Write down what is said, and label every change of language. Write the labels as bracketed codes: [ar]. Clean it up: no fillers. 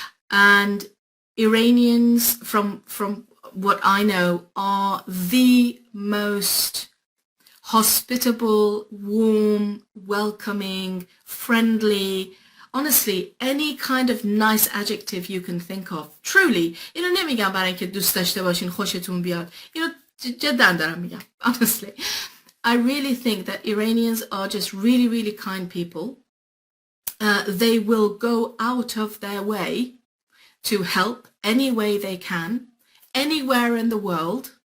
[en] And Iranians, from what I know, are the most hospitable, warm, welcoming, friendly, honestly, any kind of nice adjective you can think of. Truly, [fa] اینو نمیگم برای اینکه دوست داشته باشین خوشتون بیاد. اینو جدا دارم میگم. [en] Honestly, I really think that Iranians are just really, really kind people. They will go out of their way to help any way they can, anywhere in the world.